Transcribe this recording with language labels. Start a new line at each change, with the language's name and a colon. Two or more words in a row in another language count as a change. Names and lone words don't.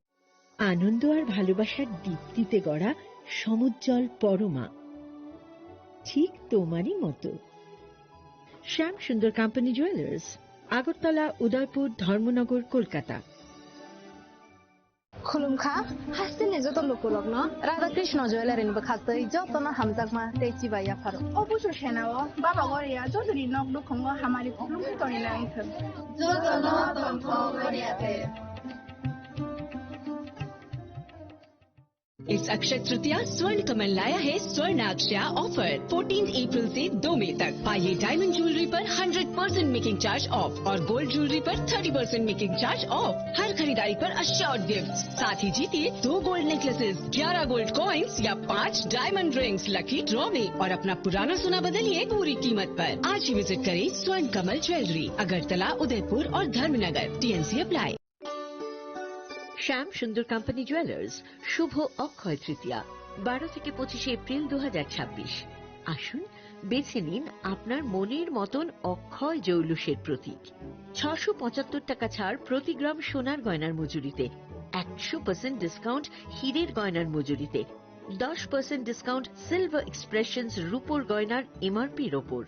Bangla: আনন্দ আর ভালোবাসার দীপ্তিতে গড়া সমুজ্জ্বল পরমা। ঠিক তোমারই মতো। শ্যাম সুন্দর কোম্পানি জুয়েলার্স, আগরতলা, উদয়পুর, ধর্মনগর, কলকাতা।
Kok Borok: खुलुमखा हासिने जत लोकलग्न राधा कृष्ण ज्वेलारिन बखाक्तै जतन हामजाकमा तेची बाया फारो অবশ্য সেনাও বাবা গরিয়া যদি নক দুখঙ্গ হামারি খুলুমকি তনি নাইথ जतन तंथ गरियाते।
Hindi: इस अक्षय तृतीया स्वर्ण कमल लाया है स्वर्णाक्षया ऑफर 14 अप्रैल से 2 मई तक। पाइए
English: diamond jewellery
Hindi: पर 100%
English: making charge off
Hindi: और
English: gold jewellery
Hindi: पर 30%
English: making charge off.
Hindi: हर खरीदारी पर
English: assured gift,
Hindi: साथ ही जीतिए 2
English: gold necklaces,
Hindi: 11
English: gold coins
Hindi: या 5
English: diamond rings lucky draw
Hindi: में और अपना पुराना सोना बदलिए पूरी कीमत पर। आज ही विजिट करें स्वर्ण कमल ज्वेलरी, अगरतला, उदयपुर और धर्मनगर।
English: TNC अप्लाई।
Bangla: শ্যাম সুন্দর কোম্পানি জুয়েলার্স, শুভ অক্ষয় তৃতীয়া 12 থেকে 25 এপ্রিল 2026। আসুন বেছে নিন আপনার মনের মতন অক্ষয় জৌলুসের প্রতীক। 675 টাকা ছাড় প্রতি গ্রাম সোনার গয়নার মজুরিতে, 100% ডিসকাউন্ট হীরের গয়নার মজুরিতে, 10% ডিসকাউন্ট সিলভার এক্সপ্রেশনস রূপোর গয়নার MRPর ওপর।